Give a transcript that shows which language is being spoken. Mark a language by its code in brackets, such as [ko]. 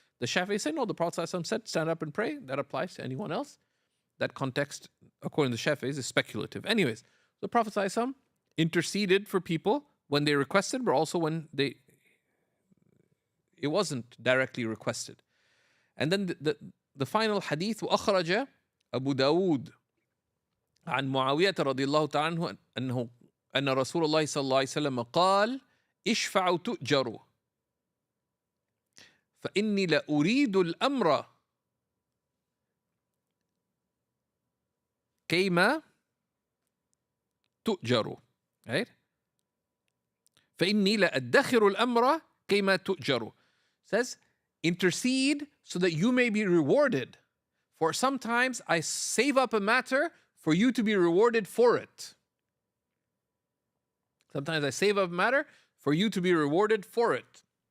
[en] The Shafi'is say, no, the Prophet ﷺ said, stand up and pray. That applies to anyone else. That context, according to the Shafi'is, is speculative. Anyways, the Prophet ﷺ interceded for people when they requested, but also when it wasn't directly requested. And then the final hadith, [ar] وأخرج أبو داود عن معاوية رضي الله تعالى عنه أن رسول الله صلى الله عليه وسلم قال اشفعوا تؤجروا فإني لأريد الأمر كيما تؤجروا, [en] right? [ar] فإني لأدخر الأمر كيما تؤجروا. [en] Says, intercede so that you may be rewarded. For sometimes I save up a matter for you to be rewarded for it. Sometimes I save up a matter for you to be rewarded for it.